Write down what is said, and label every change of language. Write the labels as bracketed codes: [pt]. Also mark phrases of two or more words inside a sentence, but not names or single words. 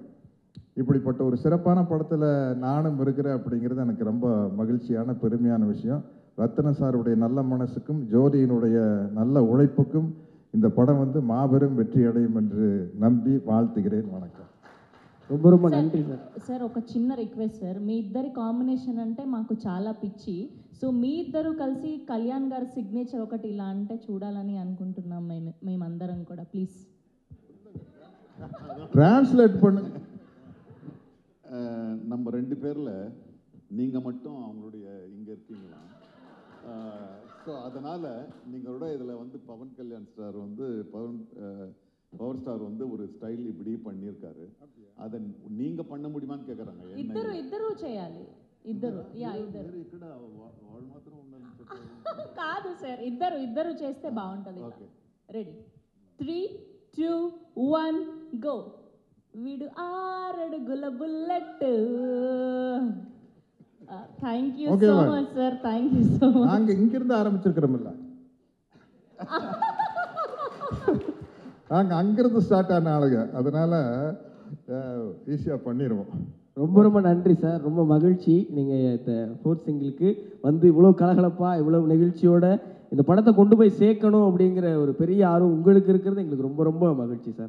[ta] இப்படிப்பட்ட ஒரு சிறப்பான படத்தில் நானும் இருக்கிறேன் அப்படிங்கிறது எனக்கு ரொம்ப மகிழ்ச்சியான பெருமையான விஷயம். ரத்ன சாருடைய நல்ல மனசுக்கும் ஜோதியினுடைய நல்ல உழைப்புக்கும் இந்த படம் வந்து மாபெரும் வெற்றி அடையும் என்று நம்பி வாழ்த்துகிறேன். வணக்கம். ரொம்ப ரொம்ப நன்றி சார். [te] సార్ ఒక చిన్న రిక్వెస్ట్ సార్, మీ ఇద్దరి కాంబినేషన్ అంటే మాకు చాలా పిచ్చి. సో మీ ఇద్దరు కలిసి కళ్యాణ్ గారి సిగ్నేచర్ ఒకటి ఇలా అంటే చూడాలని అనుకుంటున్నాం మేమందరం కూడా. ప్లీజ్ [ta] டிரான்ஸ்லேட் பண்ணுங்க. நம்ம 2 பேரில் நீங்கள் மட்டும் அவங்களுடைய இங்கே இருக்கீங்களா? ஸோ அதனால் நீங்களோட இதில் வந்து பவன் கல்யாண் சார் வந்து [en] power star [ta] வந்து ஒரு ஸ்டைல் இப்படி பண்ணியிருக்காரு. அதை நீங்கள் பண்ண முடியுமான்னு கேட்குறாங்க. [te] ఇద్దరు చేయాలి. ఇద్దరు ఇక్కడ వాళ్ళు మాత్రం ఉండాలి కాదు సార్, ఇద్దరు చేస్తే బాగుంటుంది. [en] ready 3, 2, 1 go. [te] వీడు 6 అడుగుల బుల్లెట్. [en] thank you so much sir, thank you so much. [ta] நாங்கள் இங்கிருந்து ஆரம்பிச்சிருக்கிறோம்ல, நாங்கள் அங்கிருந்து ஸ்டார்ட் ஆன ஆளுங்க. அதனால் ஈஸியாக பண்ணிடுவோம். ரொம்ப ரொம்ப நன்றி சார். ரொம்ப மகிழ்ச்சி நீங்கள் இந்த [en] fourth single [ta] வந்து இவ்வளோ கலகலப்பாக இவ்வளோ நெகிழ்ச்சியோட இந்த படத்தை கொண்டு போய் சேர்க்கணும் அப்படிங்கிற ஒரு பெரிய ஆர்வம் உங்களுக்கு இருக்கிறது எங்களுக்கு ரொம்ப ரொம்ப மகிழ்ச்சி சார்.